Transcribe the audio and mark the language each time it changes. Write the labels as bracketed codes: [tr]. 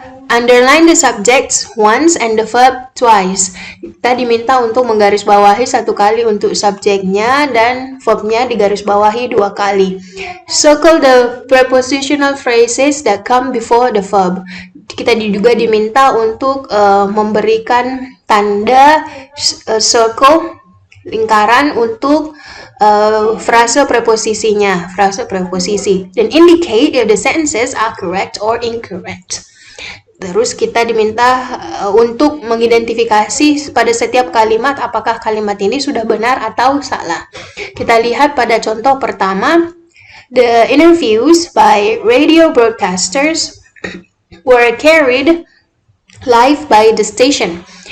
[en] Underline the subjects once and the verb twice. [id] Kita diminta untuk menggarisbawahi 1 kali untuk subjeknya dan verbnya digarisbawahi 2 kali. [en] Circle the prepositional phrases that come before the verb. [id] Kita juga diminta untuk memberikan tanda circle, lingkaran untuk frase preposisinya, frase preposisi. Dan [en] indicate if the sentences are correct or incorrect. [id] Terus kita diminta untuk mengidentifikasi pada setiap kalimat apakah kalimat ini sudah benar atau salah. Kita lihat pada contoh pertama. [en] The interviews by radio broadcasters were carried live by the station.